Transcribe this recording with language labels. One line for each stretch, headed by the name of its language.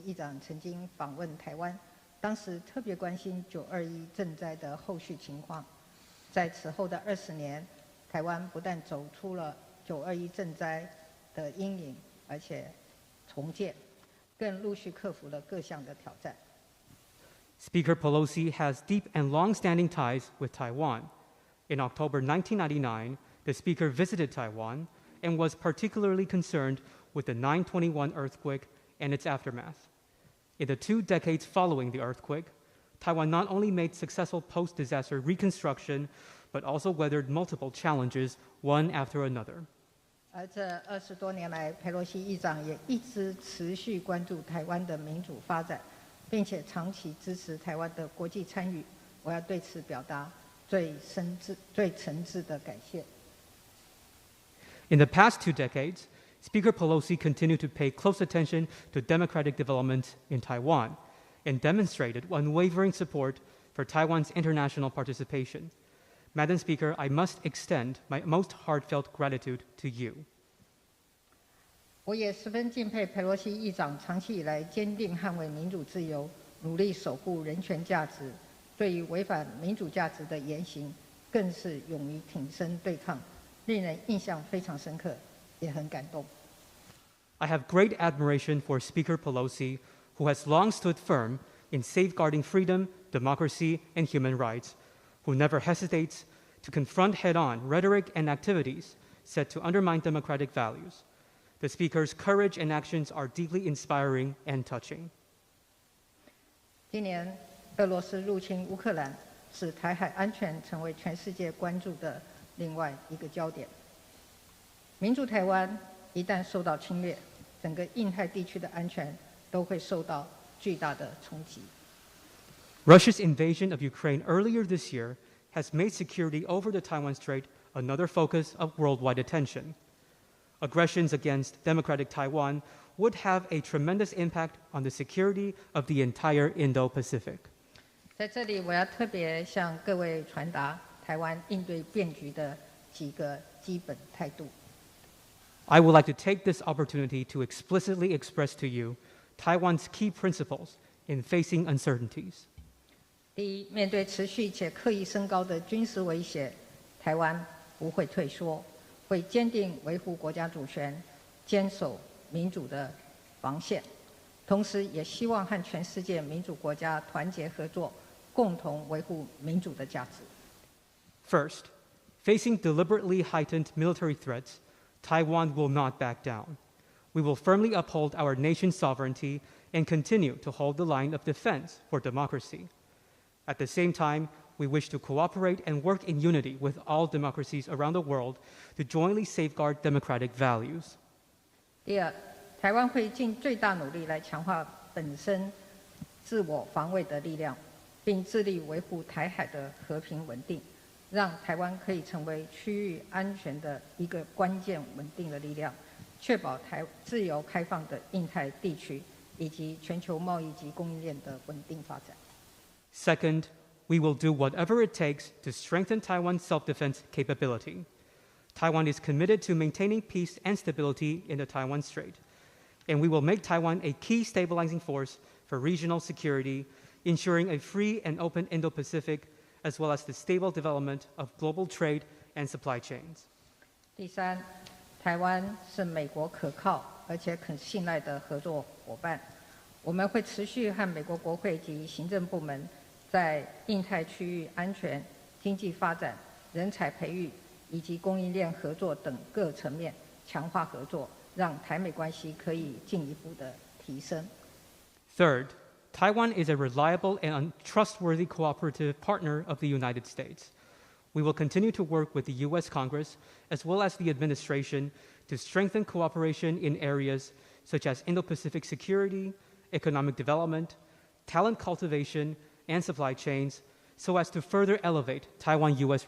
Chinese: 议长曾经访问台湾，当时特别关心921震灾的后续情况。在此后的20年，台湾不但走出了921震灾的阴影，而且重建，更陆续克服了各项的挑战。
English: Speaker Pelosi has deep and long-standing ties with Taiwan. In October 1999, the Speaker visited Taiwan and was particularly concerned with the 9/21 earthquake and its aftermath. In the 2 decades following the earthquake, Taiwan not only made successful post-disaster reconstruction, but also weathered multiple challenges, one after another.
Chinese: 而这20多年来，佩洛西议长也一直持续关注台湾的民主发展，并且长期支持台湾的国际参与。我要对此表达最诚挚的感谢。
English: In the past 2 decades, Speaker Pelosi continued to pay close attention to democratic development in Taiwan and demonstrated unwavering support for Taiwan's international participation. Madam Speaker, I must extend my most heartfelt gratitude to you.
Chinese: 我也十分敬佩佩洛西议长长期以来坚定捍卫民主自由，努力守护人权价值，对于违反民主价值的言行，更是勇于挺身对抗，令人印象非常深刻，也很感动。
English: I have great admiration for Speaker Pelosi, who has long stood firm in safeguarding freedom, democracy, and human rights, who never hesitates to confront head-on rhetoric and activities set to undermine democratic values. The Speaker's courage and actions are deeply inspiring and touching.
Chinese: 今年，俄罗斯入侵乌克兰，使台海安全成为全世界关注的另外一个焦点。民主台湾一旦受到侵略，整个印太地区的安全都会受到巨大的冲击。
English: Russia's invasion of Ukraine earlier this year has made security over the Taiwan Strait another focus of worldwide attention. Aggressions against democratic Taiwan would have a tremendous impact on the security of the entire Indo-Pacific.
Chinese: 在这里，我要特别向各位传达台湾应对变局的几个基本态度。
English: I would like to take this opportunity to explicitly express to you Taiwan's key principles in facing uncertainties.
Chinese: 第一，面对持续且刻意升高的军事威胁，台湾不会退缩，会坚定维护国家主权，坚守民主的防线，同时也希望和全世界民主国家团结合作，共同维护民主的价值。
English: First, facing deliberately heightened military threats, Taiwan will not back down. We will firmly uphold our nation's sovereignty and continue to hold the line of defense for democracy. At the same time, we wish to cooperate and work in unity with all democracies around the world to jointly safeguard democratic values.
Chinese: 第二，台湾会尽最大努力来强化本身自我防卫的力量，并致力维护台海的和平稳定，让台湾可以成为区域安全的一个关键稳定的力量，确保自由开放的印太地区以及全球贸易及供应链的稳定发展。
English: Second, we will do whatever it takes to strengthen Taiwan's self-defense capability. Taiwan is committed to maintaining peace and stability in the Taiwan Strait, and we will make Taiwan a key stabilizing force for regional security, ensuring a free and open Indo-Pacific, as well as the stable development of global trade and supply chains.
Chinese: 第三，台湾是美国可靠而且可信赖的合作伙伴，我们会持续和美国国会及行政部门在印太区域安全、经济发展、人才培育以及供应链合作等各层面强化合作，让台美关系可以进一步的提升。
English: Third, Taiwan is a reliable and trustworthy cooperative partner of the United States. We will continue to work with the U.S. Congress as well as the administration to strengthen cooperation in areas such as Indo-Pacific security, economic development, talent cultivation, and supply chains, so as to further elevate Taiwan-U.S.